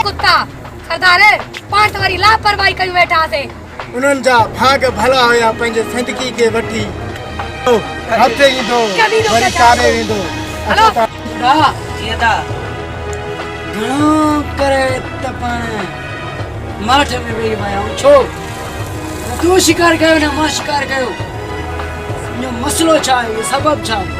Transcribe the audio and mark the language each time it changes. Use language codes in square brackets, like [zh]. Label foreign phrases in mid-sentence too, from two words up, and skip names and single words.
[sd] था सरदार पांच वारी लापरवाही कई बैठा से उन्हनि जा भाग भला हुया पंहिंजे ज़िंदगी खे वठी हफ़्ते ईंदो वरी कारे वेंदो हेलो जीअं था घणो करे त पाण माठ में वेही विया आहियूं छो तूं शिकार कयो न मां शिकार कयो इहो मसलो छा आहे इहो सबबु छा आहे